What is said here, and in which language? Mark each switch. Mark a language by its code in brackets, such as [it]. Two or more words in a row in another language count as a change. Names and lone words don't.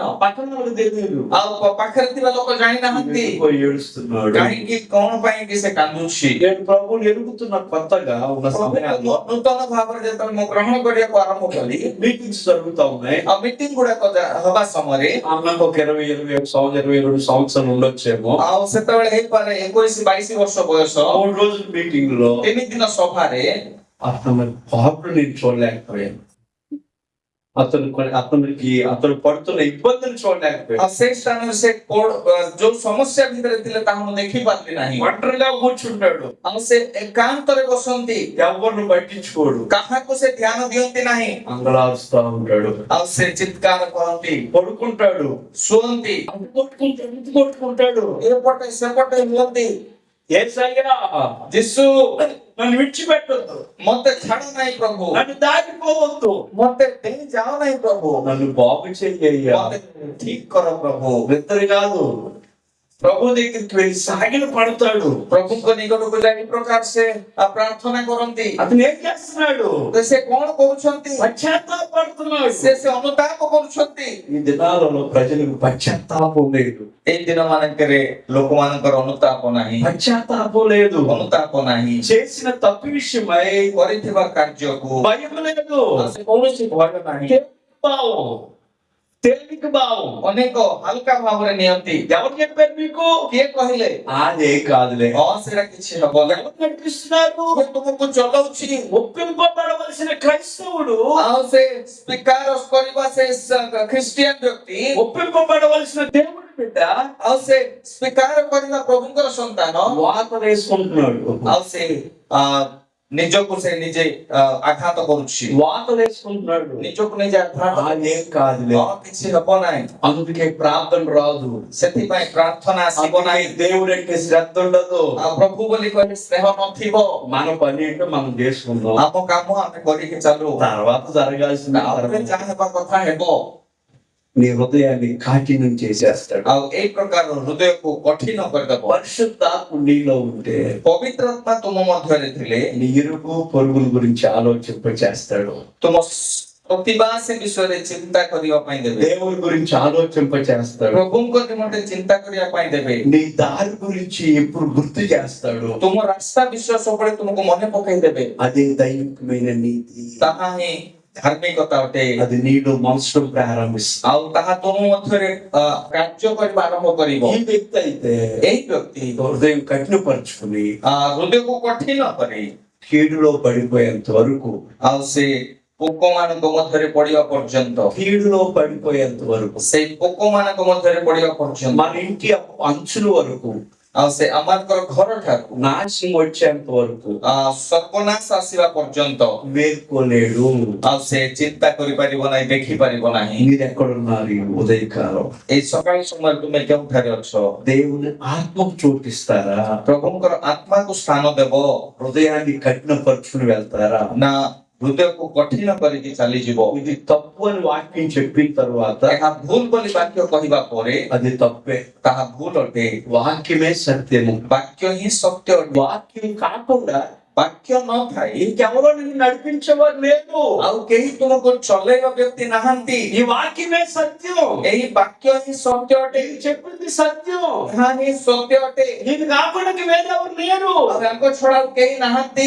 [te] పక్కన వాళ్ళకి తెలియదు. [or] ଆଉ ପାଖରେ ଥିବା ଲୋକ ଜାଣିନାହାନ୍ତି [te] పోయి ఏడుస్తున్నాడు. [or] କାହିଁକି କଣ ପାଇଁ କି ସେ କାନ୍ଦୁଛି। [te] నేను ప్రభువుని ఎరుగుతున్న కొత్తగా ఉన్న సమయాల్లో [or] ନୂତନ ଭାବରେ ଯେତେବେଳେ ମୁଁ ଗ୍ରହଣ କରିବାକୁ ଆରମ୍ଭ କଲି, [te] మీటింగ్స్ జరుగుతా ఉన్నాయి. [or] ଆଉ ମିଟିଂ ଗୁଡାକ ହବା ସମୟରେ [te] నాకు ఒక 22 సంవత్సరాలు ఉండొచ్చేమో. [or] ଆଉ ସେତେବେଳେ ହେଇପାରେ 21-22 ବର୍ଷ ବୟସ। [te] 3 రోజుల మీటింగ్ లో [or] 3 ଦିନ ସଭାରେ [te] అతను పాపను నేను చూడలేకపోయాను. అతను పడుతున్న ఇబ్బందులు చూడలేకపోయాను. [or] ଆଉ ସେ ସ୍ଥାନରେ ସେ ଯୋଉ ସମସ୍ୟା ଭିତରେ ଥିଲେ ତାହା ମୁଁ ଦେଖି ପାରିଲି ନାହିଁ। [te] ఒంటరిగా కూర్చుంటాడు, [or] ଆଉ ସେ ଏକାନ୍ତରେ ବସନ୍ତି, [te] ఎవరిని పట్టించుకోడు, [or] କାହାକୁ ସେ ଧ୍ୟାନ ଦିଅନ୍ତି ନାହିଁ। [te] అంగలారుస్తా ఉంటాడు, [or] ଆଉ ସେ ଚିତ୍କାର କରନ୍ତି, [te] పడుకుంటాడు, [or] ଶୁଅନ୍ତି, [te] కొట్టుకుంటాడు. [or] ଏପଟେ ସେପଟେ ହୁଅନ୍ତି। [te] యేసయ్యా, [or] ଯୀଶୁ [te] నన్ను విడిచిపెట్టొద్దు, [or] ମତେ ଛାଡ ନାହିଁ ପ୍ରଭୁ, [te] నన్ను దాటిపోవద్దు, [or] ମତେ ଦେଇ ଯାଅ ନାହିଁ ପ୍ରଭୁ, [te] నన్ను బాగు చెయ్యయ్యా. [or] ମତେ ଠିକ କର ପ୍ରଭୁ। [te] ఇద్దరు కాదు, ప్రభు దగ్గరికి వెళ్ళి సాగిల పడతాడు. [or] ପ୍ରଭୁଙ୍କ ନିକଟକୁ ଯାଇ ଏ ପ୍ରକାର ସେ ପ୍ରାର୍ଥନା କରନ୍ତି। [te] అతను ఏం చేస్తున్నాడు? [or] ସେ କଣ କରୁଛନ୍ତି? [te] పశ్చాత్తాపడుతున్నాడు. [or] ସେ ଅନୁତାପ କରୁଛନ୍ତି। [te] ఈ దినాలలో ప్రజలకు పశ్చాత్తాపం లేదు, [or] ଏଇ ଦିନ ମାନଙ୍କରେ ଲୋକମାନଙ୍କର ଅନୁତାପ ନାହିଁ, [te] పశ్చాత్తాపం లేదు. [or] ଅନୁତାପ ନାହିଁ। [te] చేసిన తప్పు విషయమై [or] କରିଥିବା କାର୍ଯ୍ୟକୁ [te] భయం లేదు, [or] ସେ କୌଣସି ଭୟ ନାହିଁ। [te] తేలిక భావం [or] ଅନେକ ହାଲକା ଭାବରେ ନିଅନ୍ତି। [te] ఎవరు చెప్పారు మీకు? [or] କିଏ କହିଲେ? [te] అదే కాదులే. [or] ହଁ ସେଇଟା କିଛି ହବ ନାହିଁ। [te] ఎవరు నడిపిస్తున్నారు? [or] ତୁମକୁ ଚଲଉଛି। [te] ఒప్పింపబడవలసిన క్రైస్తవుడు, [or] ଆଉ ସେ ସ୍ୱୀକାର କରିବା ସେ ଖ୍ରୀଷ୍ଟିଆନ ବ୍ୟକ୍ତି, [te] ఒప్పింపబడవలసిన దేవుడి బిడ్డ [or] ଆଉ ସେ ସ୍ୱୀକାର କରିବା ପ୍ରଭୁଙ୍କର ସନ୍ତାନ, [te] వాత వేసుకుంటున్నాడు. [or] ଆଉ ସେ ନିଜକୁ ସେ ନିଜେ ଆଘାତ କରୁଛି, [te] వాత వేసుకుంటున్నాడు. [or] ନିଜକୁ ନିଜେ ଆଘାତ। [te] అదేం కాదులే. [or] କିଛି ହବ ନାହିଁ। [te] అందుకే ప్రార్థన రాదు, [or] ସେଥିପାଇଁ ପ୍ରାର୍ଥନା ଆସିବ ନାହିଁ। [te] దేవుడు అంటే శ్రద్ధ ఉండదు. [or] ଆଉ ପ୍ରଭୁ ବୋଲି କହିଲେ ସ୍ନେହ ନଥିବ। [te] మన పని ఏంటో మనం చేసుకుందాం, [or] ଆମ କାମ ଆମେ କରିକି ଚାଲୁ, [te] తర్వాత జరగాల్సింది [or] ତାପରେ ଯାହା ହେବା କଥା ହେବ। [te] నీ హృదయాన్ని కాఠిన్యం చేసేస్తాడు. [or] ଆଉ ଏଇ ପ୍ରକାର ହୃଦୟକୁ କଠିନ କରିଦେବ। [te] పరిశుద్ధాత్మ నీలో ఉంటే [or] ପବିତ୍ର ଆତ୍ମା ତୁମ ମଧ୍ୟରେ ଥିଲେ [te] నీ ఇరుగు పొరుగుల గురించి ఆలోచింప చేస్తాడు. [or] ତୁମ ପ୍ରତିବାସୀ ବିଷୟରେ ଚିନ୍ତା କରିବା ପାଇଁ ଦେବେ। [te] దేవుని గురించి ఆలోచింప చేస్తాడు. [or] ପ୍ରଭୁଙ୍କ ନିମନ୍ତେ ଚିନ୍ତା କରିବା ପାଇଁ ଦେବେ। [te] నీ దారి గురించి ఎప్పుడు గుర్తు చేస్తాడు. [or] ତୁମ ରାସ୍ତା ବିଷୟ ସବୁବେଳେ ତୁମକୁ ମନେ ପକାଇ ଦେବେ। [te] అదే దైవికమైన నీతి, [or] ତାହା ହିଁ ଧାର୍ମିକତା ଅଟେ। [te] అది నీలో మనసులో ప్రారంభిస్తుంది. [or] ଆଉ ତାହା ତୁମ ମଧ୍ୟରେ କାର୍ଯ୍ୟ କରିବା ଆରମ୍ଭ କରିବ। [te] ఈ వ్యక్తి అయితే [or] ଏଇ ବ୍ୟକ୍ତି [te] హృదయం కఠినపరుచుకుని [or] ହୃଦୟକୁ କଠିନ କରି [te] కీడులో పడిపోయేంత వరకు, [or] ଆଉ ସେ ପୋକ ମାନଙ୍କ ମଧ୍ୟରେ ପଡିବା ପର୍ଯ୍ୟନ୍ତ, [te] కీడులో పడిపోయేంత వరకు, [or] ସେଇ ପୋକ ମାନଙ୍କ ମଧ୍ୟରେ ପଡିବା ପର୍ଯ୍ୟନ୍ତ, [te] మన ఇంటి అంచుల వరకు, [or] ଆଉ ସେ ଆମଙ୍କର ଘର ଠାରୁ [te] నాశనం వచ్చేంత వరకు [or] ସର୍ବନାଶ ଆସିବା ପର୍ଯ୍ୟନ୍ତ [te] మేల్కోలేడు. [or] ଆଉ ସେ ଚିନ୍ତା କରିପାରିବ ନାହିଁ, ଦେଖିପାରିବ ନାହିଁ। [te] మీరు ఎక్కడున్నారు ఈ ఉదయకాలం? [or] ଏଇ ସକାଳ ସମୟରେ ତୁମେ କେଉଁଠାରେ ଅଛ? [te] దేవుని ఆత్మకు చోటిస్తారా? [or] ପ୍ରଭୁଙ୍କର ଆତ୍ମାକୁ ସ୍ଥାନ ଦେବ [te] హృదయాన్ని కఠినపరుచుకుని వెళ్తారా? [or] ନା ହୃଦୟକୁ କଠିନ କରିକି ଚାଲିଯିବ? [te] ఇది తప్పు అని వాక్యం చెప్పిన తర్వాత [or] ଏହା ଭୁଲ ବୋଲି ବାକ୍ୟ କହିବା ପରେ [te] అది తప్పే. [or] ତାହା ଭୁଲ ଅଟେ। [te] వాక్యమే సత్యము. [or] ବାକ୍ୟ ହିଁ ସତ୍ୟ ଅଟେ। [te] వాక్యం కాకుండా [or] ବାକ୍ୟ ନଥାଏ [te] ఇంకెవరో నిన్ను నడిపించేవారు లేదు. [or] ଆଉ କେହି ତୁମକୁ ଚଲେଇବା ବ୍ୟକ୍ତି ନାହାନ୍ତି। [te] ఈ వాక్యమే సత్యం. [or] ଏହି ବାକ୍ୟ ହିଁ ସତ୍ୟ ଅଟେ। [te] ఇది చెప్పింది సత్యం. [or] ଏହା ହିଁ ସତ୍ୟ ଅଟେ। [te] నీకు కాకుండా వేరెవరు లేరు. [or] ଆଉ ୟାଙ୍କ ଛଡା ଆଉ କେହି ନାହାନ୍ତି